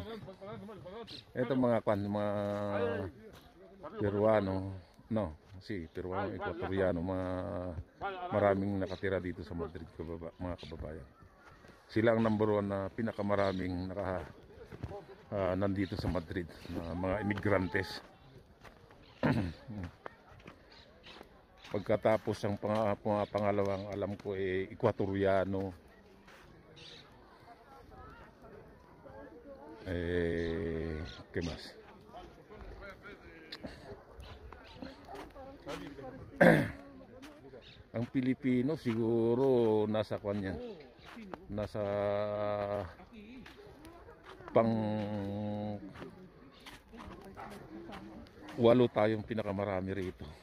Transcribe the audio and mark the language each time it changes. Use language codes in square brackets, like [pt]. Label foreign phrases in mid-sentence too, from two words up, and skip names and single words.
[tl] Ito mga mga Peruano, Peruano, Ecuatoriano, maraming nakatira dito sa Madrid, mga kababayan. Sila ang number 1 na pinakamaraming nandito sa Madrid, na mga imigrantes. Pagkatapos ang pangalawang alam ko Ecuatoriano, [es] ¿qué más? [tl] Ang Pilipino siguro nasa kanya, nasa pang 8 tayong pinakamarami rito.